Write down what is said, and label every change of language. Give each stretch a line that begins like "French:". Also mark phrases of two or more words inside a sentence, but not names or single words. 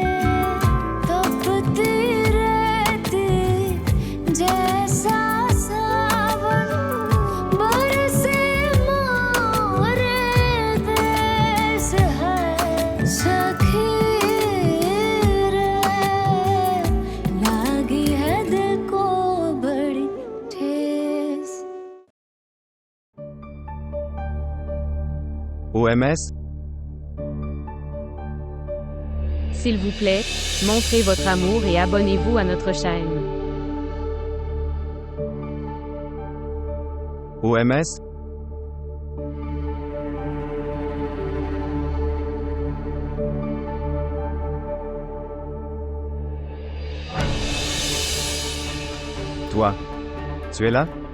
Hindi: तपती रहती जैसा सावन बरसे मोरे देश है सखी रे, लागी है दिल को बड़ी ठेस।
French: OMS, S'il vous plaît, montrez votre amour et abonnez-vous à notre chaîne. OMS, toi, tu es là?